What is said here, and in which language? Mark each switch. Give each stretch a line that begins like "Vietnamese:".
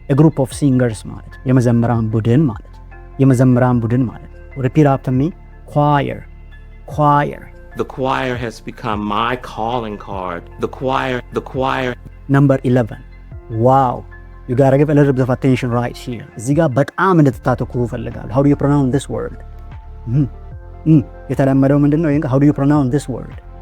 English: A group of singers
Amharic: ማለት የመዘምራን ቡድን ማለት የመዘምራን ቡድን ማለት
English: repeat after me. Choir, choir. The choir has become my calling card. The choir. Number 11. Wow. You gotta give a little bit of attention right here.
Amharic: እዚህ ጋር በጣም እንድትታተኩሩ እፈልጋለሁ.
English: How do you pronounce this word?
Amharic: የተለመደው ምንድን ነው?
English: How do you pronounce this word?